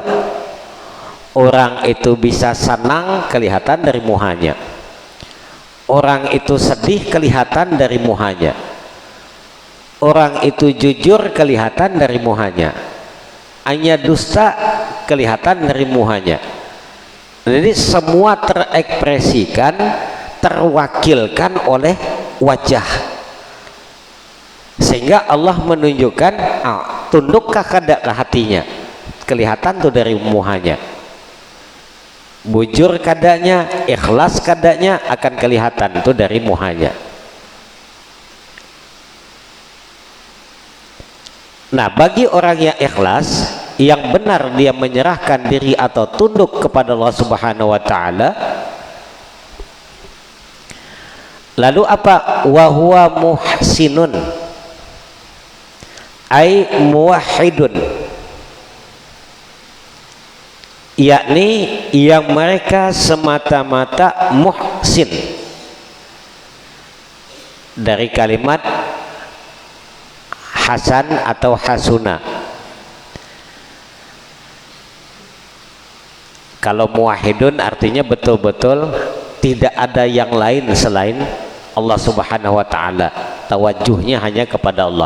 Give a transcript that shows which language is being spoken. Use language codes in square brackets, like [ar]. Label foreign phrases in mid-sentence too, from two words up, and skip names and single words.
[bjn] Orang itu bisa senang kelihatan dari muhanya, orang itu sedih kelihatan dari muhanya, orang itu jujur kelihatan dari muhanya, hanya dusta kelihatan dari muhanya. Jadi semua terekspresikan, terwakilkan oleh wajah, sehingga Allah menunjukkan tundukkah kada ke hatinya, kelihatan tuh dari muhanya. Bujur kadanya, ikhlas kadanya akan kelihatan itu dari muhanya. [id] Nah, bagi orang yang ikhlas, yang benar dia menyerahkan diri atau tunduk kepada Allah [ar] سبحانه وتعالى, [id] lalu apa? [ar] وهو محسن أي موحد, [id] yakni yang mereka semata-mata muhsin, dari kalimat hasan atau hasuna. Kalau muwahhidun artinya betul-betul tidak ada yang lain selain Allah [ar] سبحانه وتعالى, [id] tawajuhnya hanya kepada Allah.